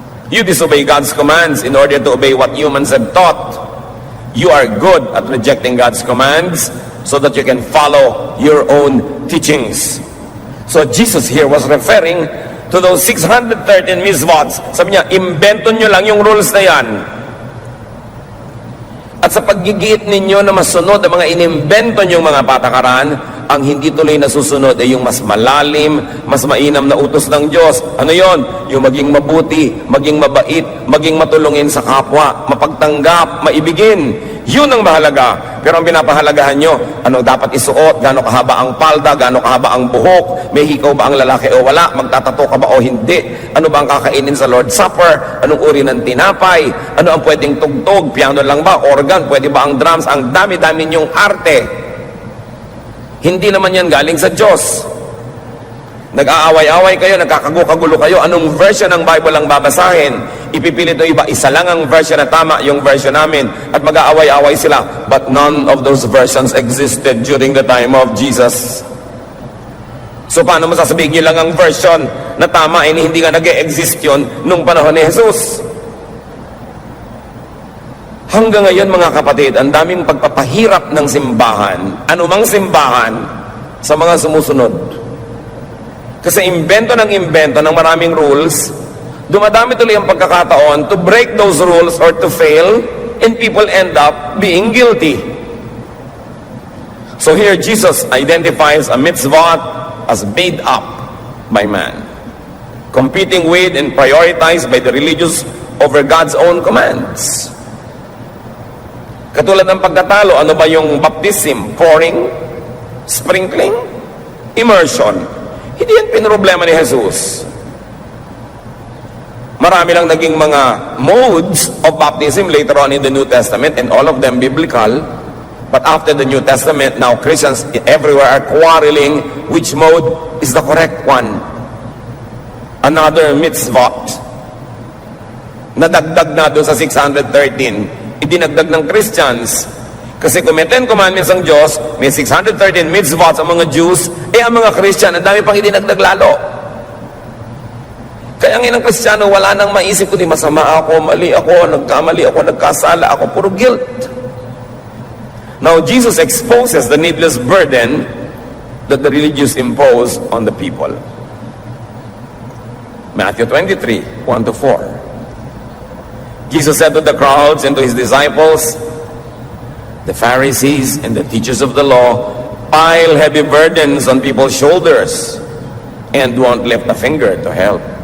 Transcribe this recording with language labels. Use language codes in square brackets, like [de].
[en] You disobey God's commands in order to obey what humans have taught. You are good at rejecting God's commands so that you can follow your own teachings. So Jesus here was referring to those 613 mitzvots. [tl] Sabi niya, imbento nyo lang yung rules na yan. At sa paggigiit ninyo na masunod ang mga inimbento nyong mga patakaran, ang hindi tuloy nasusunod ay yung mas malalim, mas mainam na utos ng Diyos. Ano yon? Yung maging mabuti, maging mabait, maging matulungin sa kapwa, mapagtanggap, maibigin. Yun ang mahalaga. Pero ang pinapahalagahan nyo, ano dapat isuot, gaano kahaba ang palda, gaano kahaba ang buhok, may hikaw ba ang lalaki o wala, magtatato ka ba o hindi, ano ba ang kakainin sa Lord's Supper, anong uri ng tinapay, ano ang pwedeng tugtog, piano lang ba, organ, pwede ba ang drums, ang dami-dami nyong arte. Hindi naman yan galing sa Diyos. Nag-aaway-away kayo, nagkakagulo kayo, anong version ng Bible ang babasahin? Ipipilit o iba, isa lang ang version na tama, yung version namin, at mag-aaway-away sila. [en] But none of those versions existed during the time of Jesus. [tl] So paano mo sasabihin nyo lang ang version na tama, hindi nga nag-e-exist yun nung panahon ni Jesus? Hanggang ngayon mga kapatid, ang daming pagpapahirap ng simbahan, anumang simbahan, sa mga sumusunod. Kasi imbento ng maraming rules, dumadami tuloy ang pagkakataon [en] to break those rules or to fail, and people end up being guilty. So here Jesus identifies a mitzvah as made up by man, competing with and prioritized by the religious over God's own commands. [tl] Katulad ng pagkatalo, ano ba yung baptism? [en] Pouring? Sprinkling? Immersion? [tl] Hindi yan pinroblema ni Jesus. Marami lang naging mga [en] modes of baptism later on in the New Testament, and all of them biblical. But after the New Testament, now Christians everywhere are quarreling which mode is the correct one. Another mitzvah. [tl] Nadagdag na doon sa 613. Idinagdag ng Christians. Kasi kung may 10 commandments ang Diyos, may 613 mitzvahs ang mga Jews, ang mga Christian, ang dami pang idinagdag lalo. Kaya ngayon ang Kristiyano, wala nang maisip kundi masama ako, mali ako, nagkamali ako, nagkasala ako, puro guilt. [en] Now, Jesus exposes the needless burden that the religious impose on the people. Matthew 23, 1-4. Jesus said to the crowds and to his disciples, the Pharisees and the teachers of the law pile heavy burdens on people's shoulders and won't lift a finger to help.